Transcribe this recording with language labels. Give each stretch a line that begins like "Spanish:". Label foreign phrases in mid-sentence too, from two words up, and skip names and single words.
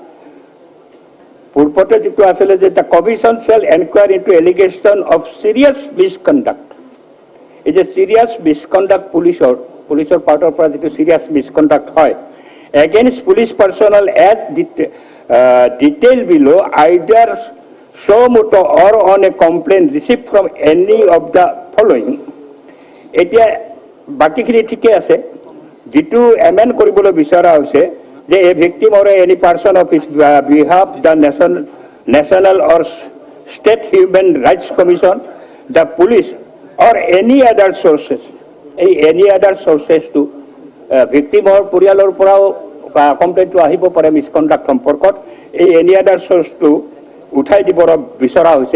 Assamese: পূৰ্বতে যিটো আছিলে যে
English: the commission shall enquire into allegation of serious misconduct
Assamese: এই যে
English: serious misconduct
Assamese: পুলিচৰ পাৰ্টৰ পৰা যিটো
English: serious misconduct হয় against police personnel as detail below either show moto or on a complaint received from any of the following
Assamese: এতিয়া বাকিখিনি ঠিকে আছে যেটো এমেণ্ড কৰিবলৈ বিচৰা হৈছে যে
English: a victim or any person of his behalf the national or state human rights commission the police or any other sources এই any other sources ভিকটিমৰ
Assamese: পৰিয়ালৰ পৰাও কমপ্লেইনটো আহিব পাৰে মিছকণ্ডাক্ট সম্পৰ্কত এই
English: any other source
Assamese: উঠাই দিব বিচৰা হৈছে